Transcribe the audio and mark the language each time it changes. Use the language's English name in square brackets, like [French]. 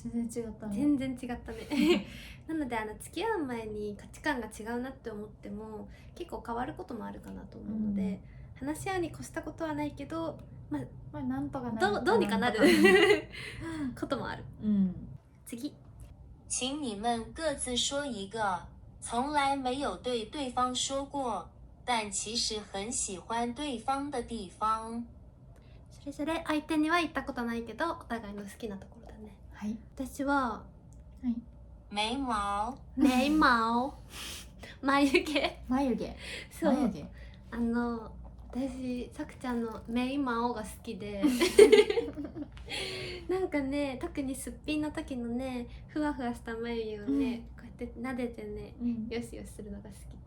[Japanese] 全然違ったね。全然違ったねなので付き合う前に価値観が違うなって思っても結構変わることもあるかなと思うので、話し合いに越したことはないけど、なんとかなる、どうにかなることもある。次、 [Chinese] 请你们各自说一个从来没有对对方说过但其实很喜欢对方的地方。 [Japanese] それぞれ相手には言ったことないけどお互いの好きなところだね。私は眉毛眉毛眉毛そう、眉毛私さくちゃんの眉毛が好きでなんかね、特にすっぴんの時のねふわふわした眉毛をね、こうやって撫でてね、よしよしするのが好き